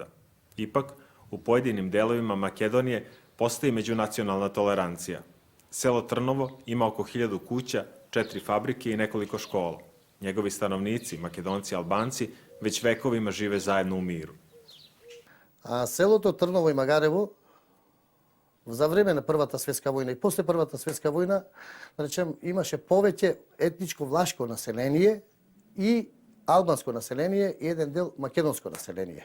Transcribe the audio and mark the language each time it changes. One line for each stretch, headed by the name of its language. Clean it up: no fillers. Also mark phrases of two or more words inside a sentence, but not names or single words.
Serbian: Ipak, u pojedinim delovima Makedonije postoji međunacionalna tolerancija. Selo Trnovo ima oko 1000 kuća, 4 fabrike i nekoliko škola. Njegovi stanovnici, Makedonci i Albanci, već vekovima žive zajedno u miru.
Macedonian: А селото Трново и Магарево за време на Првата светска војна и после Првата светска војна, да речем, имаше повеќе етничко влашко население и албанско население и еден дел македонско население.